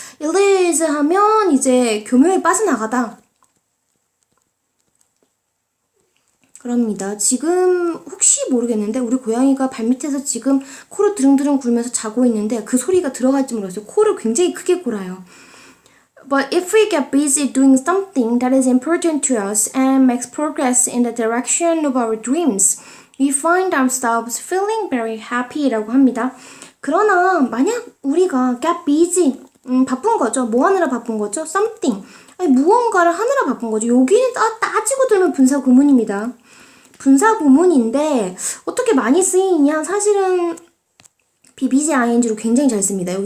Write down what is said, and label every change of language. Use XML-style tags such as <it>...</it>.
<ko>Elise 하면 이제 교묘에 빠져나가다. 그럽니다. 지금 혹시 모르겠는데 우리 고양이가 발밑에서 지금 코를 드릉드릉 굴면서 자고 있는데 그 소리가 들어갈지 모르겠어요. 코를 굉장히 크게 골아요.</ko> <en>But if we get busy doing something that is important to us and makes progress in the direction of our dreams, we find ourselves feeling very happy</en> <ko>라고 합니다. 그러나 만약 우리가</ko> <en>get busy,</en> <ko>바쁜 거죠. 뭐 하느라 바쁜 거죠? something, 아니 무언가를 하느라 바쁜 거죠. 여기는 따지고 들면 분사구문입니다. 분사구문인데 어떻게 많이 쓰이냐? 사실은</ko> <en>be busy ing</en> <ko>로 굉장히 잘 씁니다.</ko>